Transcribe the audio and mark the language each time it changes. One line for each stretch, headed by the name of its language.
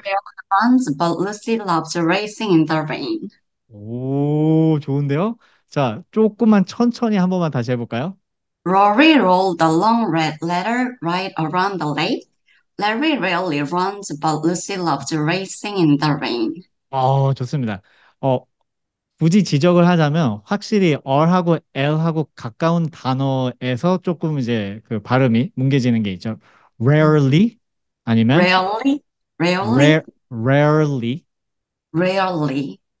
English: rarely runs, but Lucy loves racing in the rain.
Korean: 오, 좋은데요? 자, 조금만 천천히 한 번만 다시 해볼까요?
English: Rory rolled the long red letter right around the lake. Larry rarely runs, but Lucy loves racing in the rain.
Korean: 좋습니다. 어, 굳이 지적을 하자면 확실히 R하고 L하고 가까운 단어에서 조금 이제 그 발음이 뭉개지는 게 있죠.
English: rarely
Korean: 아니면
English: Rarely, rarely, rare, rarely rarely,